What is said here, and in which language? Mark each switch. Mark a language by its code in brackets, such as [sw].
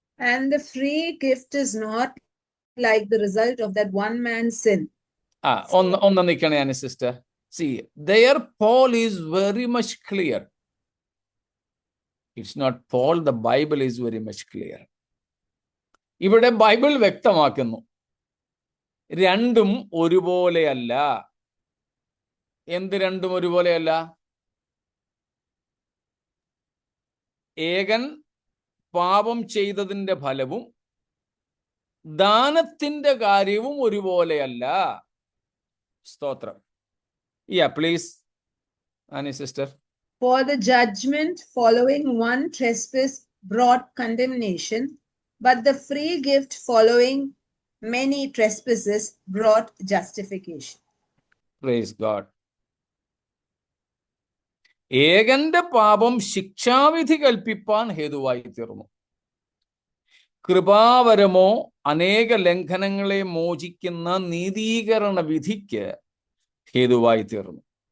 [en] And the free gift is not like the result of that one man's sin. [ml] ഒന്ന് നിൽക്കണേ ആന sister. [en] See, there Paul is very much clear. It's not Paul, the Bible is very much clear. [ml] ഇവിടെ Bible വ്യക്തമാക്കുന്നു, രണ്ടും ഒരുപോലെയല്ല. എന്ത് രണ്ടും ഒരുപോലെയല്ല? ഏകൻ പാപം ചെയ്തതിൻ്റെ ഫലവും ദാനത്തിന്റെ കാര്യവും ഒരുപോലെയല്ല. സ്തോത്രം. [en] Please Annie sister. For the judgment following one trespass brought condemnation, but the free gift following many trespasses brought justification. Praise God. [ml] ഏകന്റെ പാപം ശിക്ഷാവിധി കൽപ്പിപ്പാൻ ഹേതുവായി തീർന്നു. കൃപാവരമോ അനേക ലംഘനങ്ങളെ മോചിക്കുന്ന നീതീകരണ വിധിക്ക് ഹേതുവായി തീർന്നു.